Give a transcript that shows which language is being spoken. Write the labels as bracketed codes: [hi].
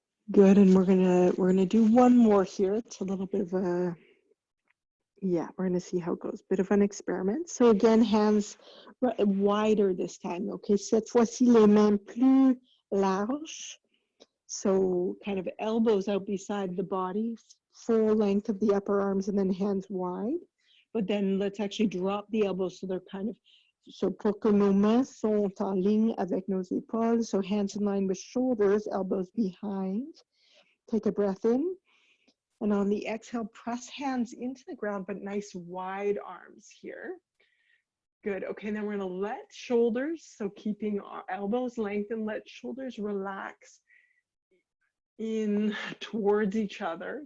[en] Good, and we're gonna do one more here. It's a little bit of a, yeah, we're gonna see how it goes. Bit of an experiment. So again, hands wider this time. [fr] Okay, cette fois-ci les mains plus larges. [en] So kind of elbows out beside the body, full length of the upper arms, and then hands wide. But then let's actually drop the elbows so they're kind of, so [fr] pour que nos mains sont en ligne avec nos épaules. [en] So hands in line with shoulders, elbows behind. Take a breath in. And on the exhale, press hands into the ground, but nice wide arms here. Good. Okay, and then we're going to let shoulders, so keeping our elbows lengthened, let shoulders relax in towards each other.